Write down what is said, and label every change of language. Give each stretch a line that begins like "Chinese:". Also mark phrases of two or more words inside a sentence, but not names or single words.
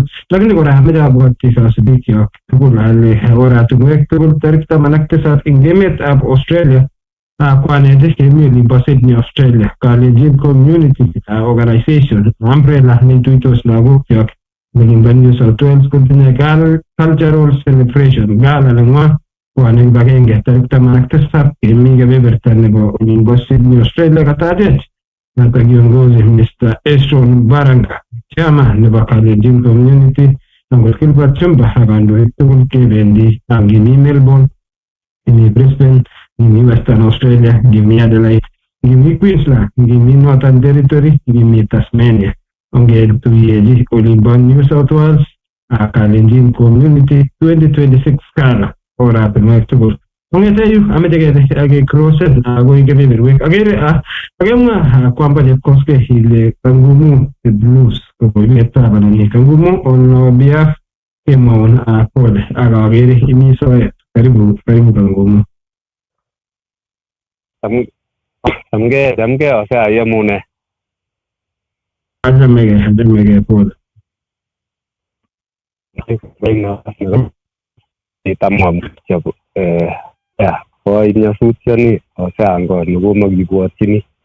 Kalenjin: Lakini kora meche abwatchi kasubik chok tugul ale oratinwek tugul tarik 17 ing emetab Australia kwanetik chemi olimbo Sydney, Australia, Kalenjin Community Organization, umbrella neituitos lagok chok olimbo New South Wales kotinye
English: cultural celebration gala
Kalenjin: neng'wa kwane kibagenge tarik 17 kemi kebeberta nebo olimbo Sydney, Australia katachet noto kiongozi Mr. Esron Baranga, chairman nebo Kalenjin Community, Uncle Gilbert Chumba ak kandoik tugul kebendi kimi Melbourne, kimi Brisbane, kimi Western Australia, kimi Adelaide, kimi Queensland, kimi Northern Territory, kimi Tasmania. Ongetuyeji olimbo New South Wales Kalenjin Community 2026 kala oratinwek tugul. Kongete yu ameche ake crosset akoi kebeberwek. Akemwa kwamba chepkoskei ile Kangumu the blues kokoiwetab anan Kangumu
English: on behalf
Kalenjin: kemwaun pole ak akere imi soet. Karibu Kangumu. Chamgei Osea yemune. Ajamege pole. Koi nyasutioni Osea ngoni komakibwotchini.